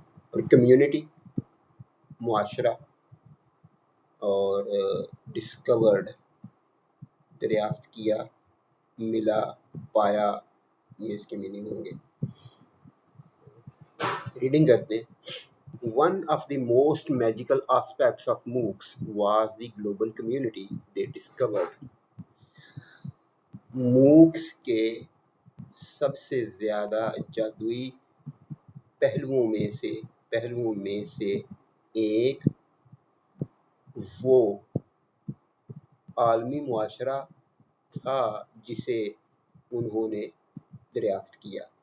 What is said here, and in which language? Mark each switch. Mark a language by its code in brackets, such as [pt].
[ur] اور کمیونٹی, معاشرہ. اور ڈسکورڈ, دریافت کیا, ملا, پایا, یہ اس کے میننگ ہوں گے. ریڈنگ کرتے ہیں. [en] One of the most magical aspects of MOOCs was the global community they discovered. [ur] MOOCs کے سب سے زیادہ جادوئی پہلوؤں میں سے ایک وہ عالمی معاشرہ تھا جسے انہوں نے دریافت کیا.